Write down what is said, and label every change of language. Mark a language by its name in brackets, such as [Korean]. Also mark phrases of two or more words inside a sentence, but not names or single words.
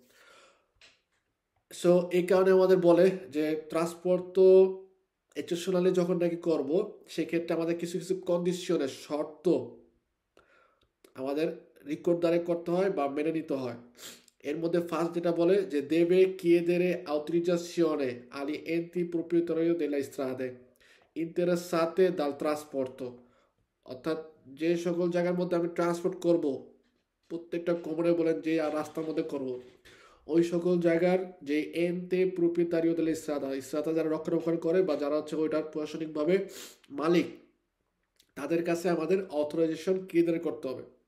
[Bangla] সো এই কারণে আমাদের বলে যে ট্রান্সপোর্ট তো এক্সেপশনালি যখন নাকি করব, সেক্ষেত্রে আমাদের কিছু কিছু কন্ডিশনের শর্ত আমাদের রিকর্ড দ্বারা করতে হয় বা মেনে নিতে হয়। এর মধ্যে ফার্স্ট যেটা বলে যে [Italian] deve chiedere autorizzazione agli enti proprietari della strade interessate dal trasporto, [Bangla] অর্থাৎ যে সকল জায়গার মধ্যে আমি ট্রান্সপোর্ট করব, প্রত্যেকটা কোম্পানি বলেন যে রাস্তার মধ্যে করব, ওই সকল জায়গার যে [Italian] ente proprietario della strada [Bangla] যারা রক্ষণাবেক্ষণ করে বা যারা হচ্ছে ওইটার প্রশাসনিকভাবে মালিক, তাদের কাছে আমাদের অথরাইজেশন ক্লিয়ার করতে হবে।